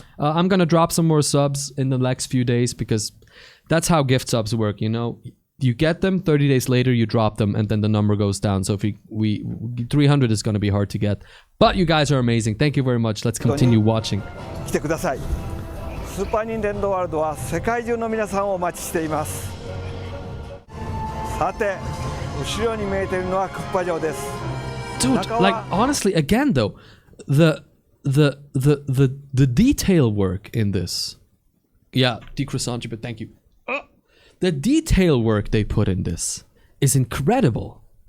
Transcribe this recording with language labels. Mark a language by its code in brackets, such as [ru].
[en] I'm gonna drop some more subs in the next few days because that's how gift subs work, you know? You get them, 30 days later you drop them, and then the number goes down. So if we 300 is gonna be hard to get. But you guys are amazing. Thank you very much. Let's continue watching. [ja] 来てください。スーパーニンテンドーワールドは世界中の皆さんをお待ちしています。さて、後ろに見えているのはクッパ城です。 [en] Dude, like honestly, again though, the detail work in this. Yeah, decroissant, but thank you. The detail work they put in this is incredible.